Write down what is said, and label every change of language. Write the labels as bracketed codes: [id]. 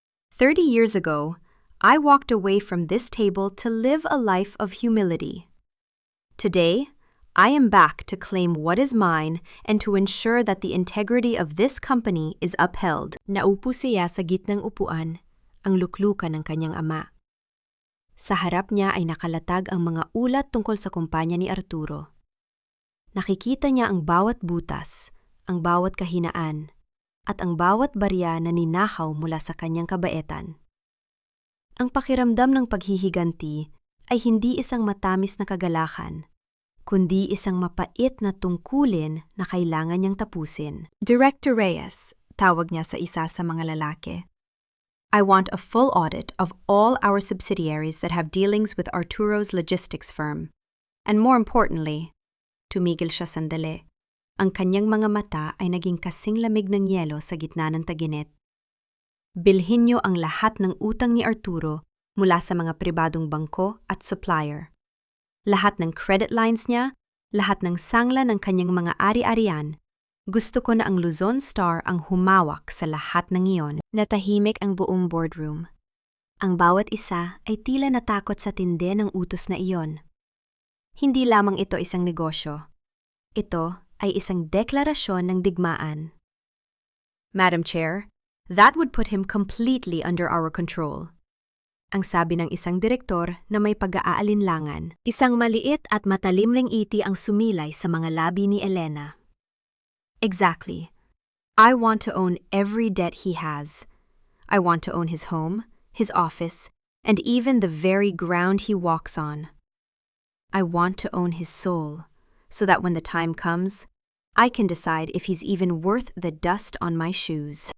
[en] 30 years ago, I walked away from this table to live a life of humility. Today, I am back to claim what is mine and to ensure that the integrity of this company is upheld. [tl] Naupo siya sa gitnang upuan, ang luklukan ng kanyang ama. Sa harap niya ay nakalatag ang mga ulat tungkol sa kumpanya ni Arturo. Nakikita niya ang bawat butas, ang bawat kahinaan, at ang bawat barya na ninakaw mula sa kanyang kabaitan. Ang pakiramdam ng paghihiganti ay hindi isang matamis na kagalakan, kundi isang mapait na tungkulin na kailangan niyang tapusin. Director Reyes, tawag niya sa isa sa mga lalaki. [en] I want a full audit of all our subsidiaries that have dealings with Arturo's logistics firm. And more importantly, [tl] tumigil siya sandali. Ang kanyang mga mata ay naging kasing lamig ng yelo sa gitna ng taginit. Bilhin niyo ang lahat ng utang ni Arturo mula sa mga pribadong bangko at supplier. Lahat ng credit lines niya, lahat ng sangla ng kanyang mga ari-arian. Gusto ko na ang Luzon Star ang humawak sa lahat ng iyon. Natahimik ang buong boardroom. Ang bawat isa ay tila natakot sa tindi ng utos na iyon. Hindi lamang ito isang negosyo. Ito ay isang deklarasyon ng digmaan. [en] Madam Chair, that would put him completely under our control. [tl] Ang sabi ng isang direktor na may pag-aalinlangan. Isang maliit at matalim ring ngiti ang sumilay sa mga labi ni Elena. [en] Exactly. I want to own every debt he has. I want to own his home, his office, and even the very ground he walks on. I want to own his soul, so that when the time comes, I can decide if he's even worth the dust on my shoes.